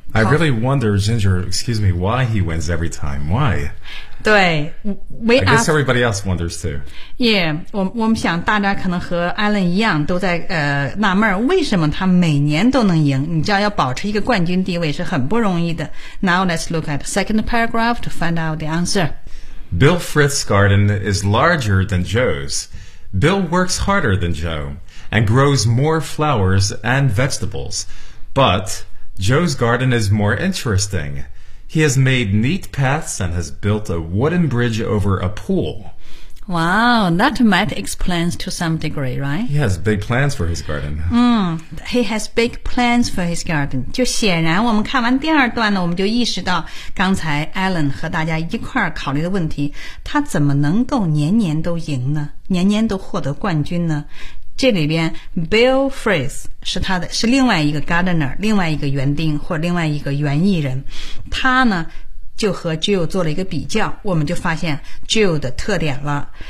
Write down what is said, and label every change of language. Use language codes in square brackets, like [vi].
[en] I really wonder, Ginger, excuse me, why he wins every time? Why? 对 we I guess everybody else wonders too. [zh] Yeah, 我们想大家可能和 Alan 一样都在纳闷为什么他每年都能赢。你知道要保持一个冠军地位是很不容易的。 [en] Now let's look at the second paragraph to find out the answer. Bill Frith's garden is larger than Joe's. Bill works harder than Joe and grows more flowers and vegetables. But Joe's garden is more interesting. He has made neat paths and has built a wooden bridge over a pool. Wow, that might explain to some degree, right? He has big plans for his garden. He has big plans for his garden. [zh] 就显然我们看完第二段呢，我们就意识到刚才 Alan 和大家一块儿考虑的问题，他怎么能够年年都赢呢？年年都获得冠军呢？这里边 Bill Frith 是另外一个 gardener， 另外一个园丁或另外一个园艺人，他呢就和 Jill 做了一个比较，我们就发现 Jill 的特点了。